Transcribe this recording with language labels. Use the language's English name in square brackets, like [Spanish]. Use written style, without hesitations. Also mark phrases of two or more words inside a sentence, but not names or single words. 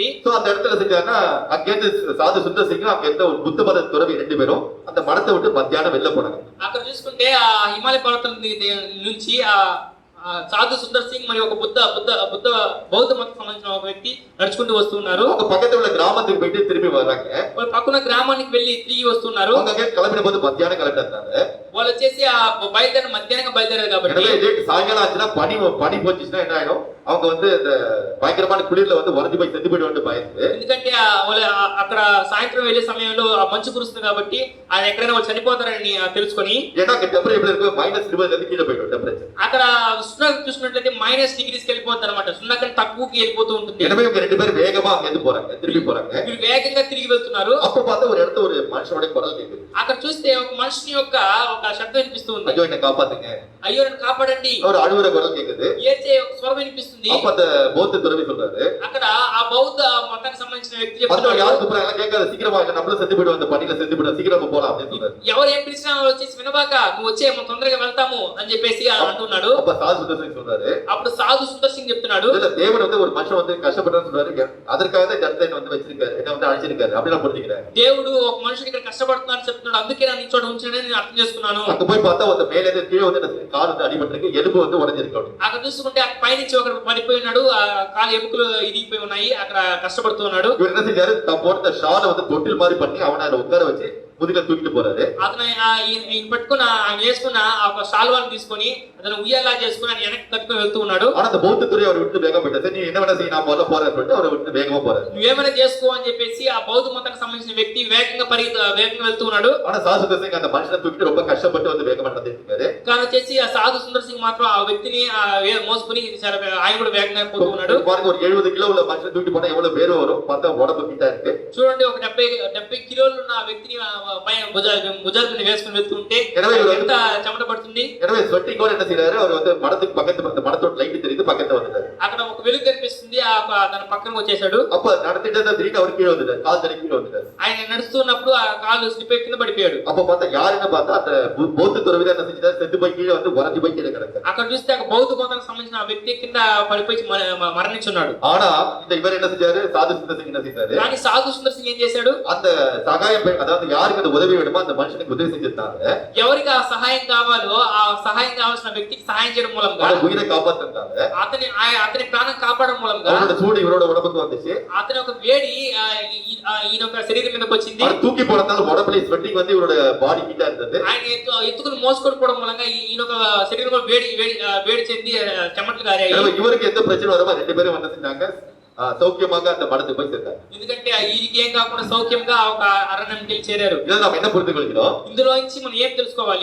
[Tamil] சோ அந்த இடத்துல செஞ்சாங்கன்னா, அங்கேருந்து சாது சுந்தர் சிங் அங்க இருந்த ஒரு புத்த மத துறவி 2 பேரும் அந்த மடத்தை விட்டு மத்தியானம் வெளில போனாங்க. [Telugu] అక్కడ చూసుకుంటే ఆ హిమాలయ పర్వతం నుంచి ఆ సాధు సుందర్ సింగ్ మరియు ఒక బౌద్ధ మతం సంబంధించిన ఒక వ్యక్తి నడుచుకుంటూ వస్తున్నారు. [Tamil] அவங்க பக்கத்துல உள்ள கிராமத்துக்கு போயிட்டு திரும்பி வர்றாங்க. [Telugu] వాళ్ళు పక్కన గ్రామానికి వెళ్ళి తిరిగి వస్తున్నారు. [Tamil] அவங்க அங்கே கிளம்பின போது மத்தியானம் கிளம்பிட்டாங்க. [Telugu] వాళ్ళు వచ్చేసి ఆ బయలుదేరి మధ్యాహ్నం బయలుదేరారు కాబట్టి [Tamil] சாயங்காலம் ஆச்சுன்னா பனி போச்சுன்னா என்ன ஆயிடும், அவங்க வந்து இந்த பயங்கரமான குளிர்ல வந்து உறைஞ்சு போய் செத்து போயிடுவாங்க பயந்து. [Telugu] ఎందుకంటే వాళ్ళు అక్కడ సాయంత్రం వెళ్ళే సమయంలో ఆ మంచు కురుస్తుంది కాబట్టి ఆయన ఎక్కడైనా వాళ్ళు చనిపోతారని తెలుసుకొని, [Tamil] ஏன்னா அங்க டெம்பரேச்சர் எப்படி இருக்கு, -20 இருந்து கீழே போயிடும் டெம்பரேச்சர். [Telugu] అక్కడ ఉష్ణోగ్రత చూసినట్లయితే -డిగ్రీస్కి వెళ్ళిపోతారు అనమాట. సున్నా కంటే తక్కువకి వెళ్ళిపోతూ ఉంటుంది. [Tamil] எனவே இவங்க 2 பேரும் வேகமா அங்க இருந்து போறாங்க, திரும்பி போறாங்க. [Telugu] వీళ్ళు వేగంగా తిరిగి వెళ్తున్నారు. [Tamil] அப்ப பார்த்தா ஒரு இடத்துல ஒரு மனுஷனோட குரல் கேக்குது. [Telugu] అక్కడ చూస్తే ఒక మనిషి యొక్క ఒక శబ్దం వినిపిస్తుంది. [Tamil] ஐயோ என்ன காப்பாத்துங்க, [Telugu] అయ్యో నన్ను కాపాడండి. [Tamil] ஒரு அழுவுற குரல் கேக்குது. [Telugu] ఏడ్చే ఒక స్వరం వినిపిస్తుంది. కనిపిస్తుంది. [Tamil] அப்ப அந்த பௌத்த துறவி சொல்றாரு, [Telugu] అక్కడ ఆ బౌద్ధ మతానికి సంబంధించిన వ్యక్తి [Tamil] மத்தவங்க [Telugu] చెప్తున్నాడు, [Tamil] யாரும் கூப்பிடுறாங்க கேட்காத, சீக்கிரமா நம்மளும் செத்து போயிடும், அந்த பணியில செத்து போயிடும், சீக்கிரமா போலாம் அப்படின்னு சொல்றாரு. [Telugu] ఎవరు ఏం పిలిచినా వచ్చేసి వినబాక, నువ్వు వచ్చే మనం తొందరగా వెళ్తాము అని చెప్పేసి అంటున్నాడు. [Tamil] அப்ப சாது சுந்தர் சொல்றாரு, [Telugu] అప్పుడు సాధు సుందర్ సింగ్ చెప్తున్నాడు, [Tamil] இதுல தேவன் வந்து ஒரு மனுஷன் வந்து கஷ்டப்பட்டான்னு சொல்றாரு, அதற்காக தான் இந்த இடத்துல என்ன வந்து வச்சிருக்காரு, என்ன வந்து அழைச்சிருக்காரு அப்படி நான் புரிஞ்சுக்கிறேன். [Telugu] దేవుడు ఒక మనుషుడు ఇక్కడ కష్టపడుతున్నాడు చెప్తున్నాడు, అందుకే నన్ను ఈ చోట ఉంచాడని నేను అర్థం చేసుకున్నాను. [Tamil] அங்க போய் பார்த்தா வந்து மேலே இருந்து கீழே வந்து எனக்கு கால் வந்து அடிபட்டிருக்கு, எலும்பு வந்து உடைஞ்சிருக்கு. [Telugu] అక్కడ చూసుకుంటే అక్కడ పైనుంచి ఒకడు పడిపోయి ఉన్నాడు, ఆ కాలు ఎముకలు ఇరిగిపోయి ఉన్నాయి, అక్కడ కష్టపడుతూ ఉన్నాడు. [Tamil] இவர் என்ன செஞ்சாரு, தான் போட்ட ஷாலை வந்து தொட்டில் மாதிரி பண்ணி அவனை அதுல உட்கார வச்சு முதுக தூக்கிட்டு போறாரு. [Telugu] అతను ఈయన పెట్టుకున్న ఆయన వేసుకున్న ఒక శాల్వాన్ని తీసుకొని అతను ఉయ్యాలా చేసుకుని ఆయన వెనక్కి తట్టుకుని వెళ్తూ ఉన్నాడు. [Tamil] ஆனா அந்த பௌத்த துறை அவர் விட்டு வேகம் போயிட்டாரு. நீ என்ன வேணா செய்ய, நான் முதல்ல போறேன்னு சொல்லிட்டு அவரை விட்டு வேகமா போறாரு. [Telugu] నువ్వేమైనా చేసుకో అని చెప్పేసి ఆ బౌద్ధ మతానికి సంబంధించిన వ్యక్తి వేగంగా వెళ్తూ ఉన్నాడు. [Tamil] ஆனா சாது சுந்தர் சிங் அந்த மனுஷனை தூக்கிட்டு ரொம்ப கஷ்டப்பட்டு வந்து வேகமா நடந்துட்டு இருக்காரு. [Telugu] కానీ వచ్చేసి ఆ సాధు సుందర్ సింగ్ మాత్రం ఆ వ్యక్తిని మోసుకుని ఆయన కూడా వేగంగా పోతూ ఉన్నాడు. [Tamil] பாருங்க, ஒரு 70 கிலோ உள்ள மனுஷன் தூக்கிட்டு போனா எவ்வளவு வேறு வரும், பார்த்தா உடம்பு கிட்ட இருக்கு. [Telugu] చూడండి, ఒక 70 కిలోలు ఉన్న ఆ వ్యక్తిని పైన భుజాల మీద వేసుకుని వెళ్తుంటే ఎంత చెమట పడుతుంది. [Tamil] எனவே ஸ்வெட்டிங் கூட என்ன செய்யறாரு, அவர் வந்து மடத்துக்கு பக்கத்துல, அந்த மடத்தோட லைட் தெரியுது, பக்கத்துல வந்துட்டாரு. [Telugu] అక్కడ ఒక వెలుగు కనిపిస్తుంది, తన పక్కన వచ్చేసాడు. [Tamil] அப்ப நடத்திட்டு திடீர்னு அவர் கீழே வந்துட்டாரு, கால் தடவி கீழே வந்துட்டாரு. [Telugu] ఆయన నడుస్తున్నప్పుడు ఆ కాలు స్లిప్ అయి కింద పడిపోయాడు. [Tamil] அப்ப பார்த்தா யாருன்னு பார்த்தா அந்த பௌத்த துறவிதான் என்ன செஞ்சாரு, செத்து போய் கீழே வந்து உறைஞ்சு போய் கீழே கிடக்கு. [Telugu] అక్కడ చూస్తే ఆ బౌద్ధ మతానికి సంబంధించిన ఆ వ్యక్తి కింద పడిపోయి మరణించున్నాడు. [Tamil] ஆனா இந்த இவர் என்ன செஞ்சாரு, சாது சுந்தர் சிங் என்ன செஞ்சாரு, [Telugu] కానీ సాధు సుందర్ సింగ్ ఏం చేశాడు, [Tamil] அந்த சகாயம் அதாவது யாருக்கு அந்த உதவி வேணுமோ அந்த மனுஷனுக்கு உதவி செஞ்சிருந்தாங்க. [Telugu] ఎవరికి ఆ సహాయం కావాలో ఆ సహాయం కావాల్సిన వ్యక్తికి సహాయం చేయడం మూలంగా, [Tamil] அவரோட உயிரை காப்பாத்திருந்தாங்க. [Telugu] అతని ప్రాణం కాపాడడం మూలంగా [Tamil] அவரோட சூடு இவரோட உடம்புக்கு வந்துச்சு. [Telugu] అతని ఒక వేడి ఈయన ఒక శరీరం మీదకి వచ్చింది. [Tamil] அவர் தூக்கி போனதால உடம்புல ஸ்வெட்டிங் வந்து இவரோட பாடி கிட்ட இருந்தது. [Telugu] ఆయన ఎత్తుకుని మోసుకొని మూలంగా ఈయన ఒక శరీరంలో వేడి చెంది చెమటలు కారాయి. [Tamil] இவருக்கு எந்த பிரச்சனை வருமோ ரெண்டு பேரும் என்ன செஞ்சாங்க, சௌக்கியமாக அந்த மடத்துக்கு போய் சேர்ந்தாங்க. [Telugu] ఎందుకంటే ఈయనకి ఏం కాకుండా సౌఖ్యంగా ఒక అరణ్యానికి వెళ్ళి చేరారు. [Tamil] இதை நம்ம என்ன புரிந்து கொள்கிறோம், [Telugu] ఇందులో నుంచి మనం ఏం తెలుసుకోవాలి,